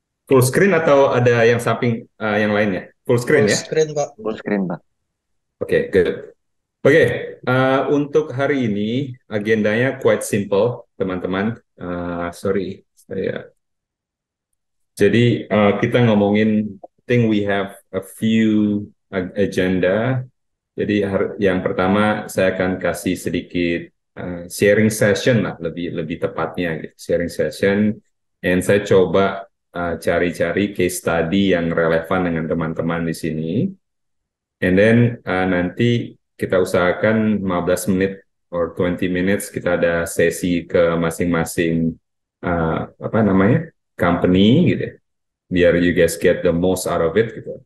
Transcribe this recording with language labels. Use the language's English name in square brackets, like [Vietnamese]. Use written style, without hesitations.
[Indonesian] Full screen atau ada yang samping yang lainnya? Full screen ya? Screen Pak. Full screen, Pak. [English] Oke, good. [Indonesian] Oke, untuk hari ini agendanya [English] quite simple, [Indonesian] teman-teman. [English] Sorry, [Indonesian] jadi kita ngomongin, [English] I think we have a few agenda. [Indonesian] Jadi yang pertama saya akan kasih sedikit sharing session lah, lebih lebih tepatnya gitu. Sharing session, and saya coba cari-cari case study yang relevan dengan teman-teman di sini. And then nanti kita usahakan 15 menit [English] or 20 minutes [Indonesian] kita ada sesi ke masing-masing apa namanya company gitu ya, biar [English] you guys get the most out of it [Indonesian] gitu.